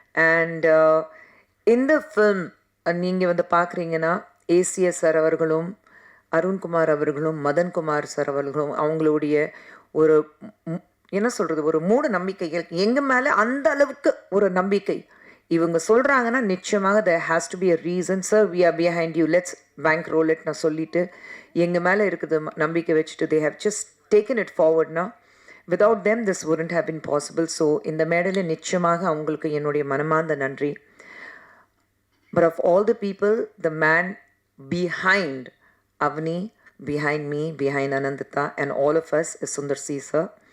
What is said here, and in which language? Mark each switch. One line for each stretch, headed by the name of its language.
Tamil: And இந்த film நீங்கள் வந்து பார்க்குறீங்கன்னா ஏசிஎஸ் சார் அவர்களும், அருண்குமார் அவர்களும், மதன்குமார் சார் அவர்களும் அவங்களுடைய ஒரு என்ன சொல்கிறது, ஒரு மூட நம்பிக்கைகள் எங்கள் மேலே அந்த அளவுக்கு ஒரு நம்பிக்கை இவங்க சொல்கிறாங்கன்னா நிச்சயமாக
English: there has to be a reason. Sir, we are behind you, let's bank roll it
Tamil: நான் சொல்லிட்டு எங்கள் மேலே இருக்குது நம்பிக்கை வச்சுட்டு
English: they have just taken it forward. Now without them this wouldn't have been possible.
Tamil: So இந்த மேடையில் நிச்சயமாக அவங்களுக்கு என்னுடைய மனமார்ந்த நன்றி.
English: But of all the people, the man behind Avni, behind me, behind Anandita and all of us is Sundar C sir.